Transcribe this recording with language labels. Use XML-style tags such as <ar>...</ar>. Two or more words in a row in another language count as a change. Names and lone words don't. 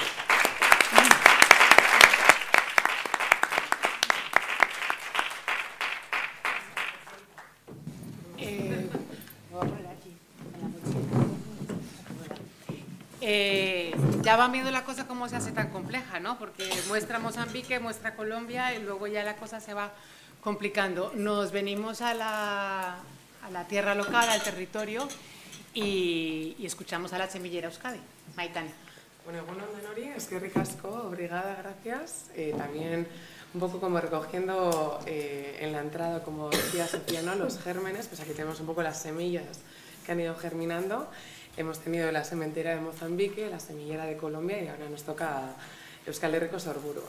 <es>Ya van viendo la cosa cómo se hace tan compleja, ¿no? Porque muestra Mozambique, muestra Colombia, y luego ya la cosa se va complicando. Nos venimos a la tierra local, al territorio, y escuchamos a la semillera Euskadi. Maitane.</es> <eu>Bueno, Denori, eskerrik asko,</eu> <pt>obrigada,</pt> <es>gracias. También un poco como recogiendo en la entrada, como decía Sofía, ¿no?, los gérmenes, pues aquí tenemos un poco las semillas que han ido germinando. Hemos tenido la sementera de Mozambique, la semillera de Colombia, y ahora nos toca Euskal Herriko Sorburua.</es>